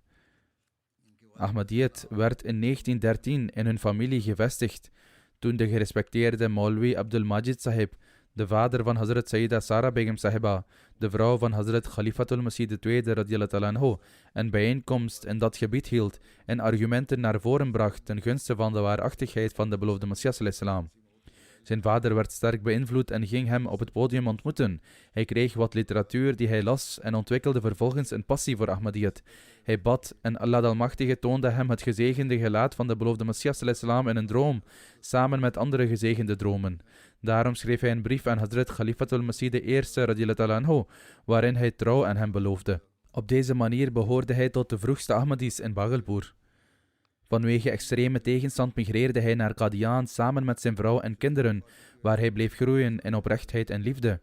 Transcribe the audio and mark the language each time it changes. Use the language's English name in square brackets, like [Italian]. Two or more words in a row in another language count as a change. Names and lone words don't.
[Dutch] Ahmadiyyat werd in 1913 in hun familie gevestigd, toen de gerespecteerde Maulwi Abdul Majid Sahib, de vader van Hazrat Sayyida Sara Begum Sahiba, de vrouw van Hazrat Khalifatul Masih II [Arabic] رضي الله عنه, [Dutch] een bijeenkomst in dat gebied hield en argumenten naar voren bracht ten gunste van de waarachtigheid van de beloofde Messias [Arabic] صلى الله عليه وسلم. [Dutch] Zijn vader werd sterk beïnvloed en ging hem op het podium ontmoeten. Hij kreeg wat literatuur die hij las en ontwikkelde vervolgens een passie voor Ahmadiyyat. Hij bad en Allah de Almachtige toonde hem het gezegende gelaat van de beloofde Messias [Arabic] صلى الله عليه وسلم [Dutch] in een droom, samen met andere gezegende dromen. Daarom schreef hij een brief aan Hazrat Khalifatul Masih I [Arabic] رضي الله عنه, [Dutch] waarin hij trouw aan hem beloofde. Op deze manier behoorde hij tot de vroegste Ahmadis in Bhagalpur. Vanwege extreme tegenstand migreerde hij naar Qadian samen met zijn vrouw en kinderen, waar hij bleef groeien in oprechtheid en liefde.